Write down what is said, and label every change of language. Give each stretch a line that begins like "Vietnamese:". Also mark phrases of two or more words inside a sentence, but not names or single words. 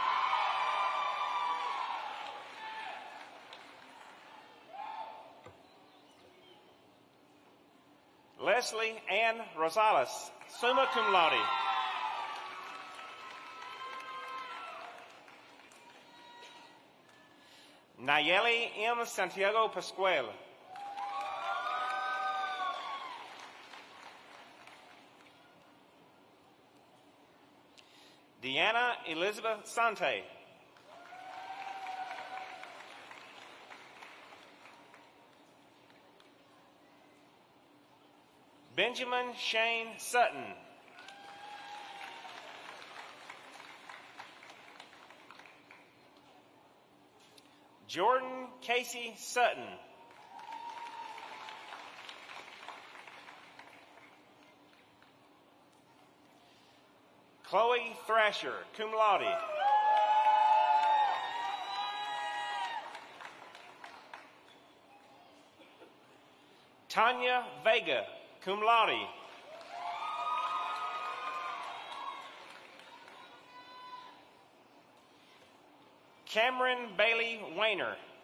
English: Leslie Ann Rosales,
Latin: summa cum laude.
English: Nayeli M. Santiago Pascual. Deanna Elizabeth Sante. Benjamin Shane Sutton. Jordan Casey Sutton. Chloe Thrasher,
Latin: cum laude.
English: Tanya Vega,
Latin: cum laude.
English: Cameron Bailey Weiner.